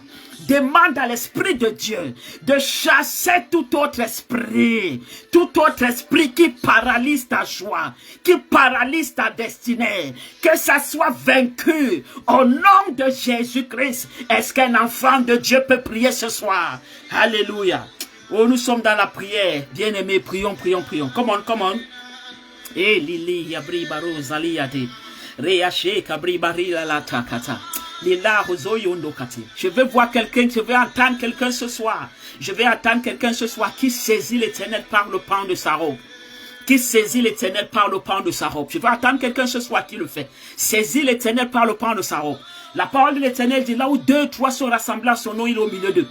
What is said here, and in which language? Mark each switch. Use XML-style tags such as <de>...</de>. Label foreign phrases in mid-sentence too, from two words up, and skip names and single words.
<fr>Demande à l'Esprit de Dieu de chasser tout autre esprit qui paralyse ta joie, qui paralyse ta destinée, que ça soit vaincu au nom de Jésus-Christ. Est-ce qu'un enfant de Dieu peut prier ce soir? Alléluia. Oh, nous sommes dans la prière. Bien-aimés, prions.</fr> <en>Come on. Eh, Lili, Yabri Baro, Zaliate, Reache, Kabri Barila, la Takata, Lila, Rozoyondo Kati.</en> <fr>Je veux voir quelqu'un, je veux entendre quelqu'un ce soir. Je vais attendre quelqu'un ce soir qui saisit l'Éternel par le pan de sa robe. Qui saisit l'Éternel par le pan de sa robe. Je veux attendre quelqu'un ce soir qui le fait. Saisit l'Éternel par le pan de sa robe. La parole de l'Éternel dit là où 2, 3 sont rassemblés à son nom, il est au milieu d'eux.</fr>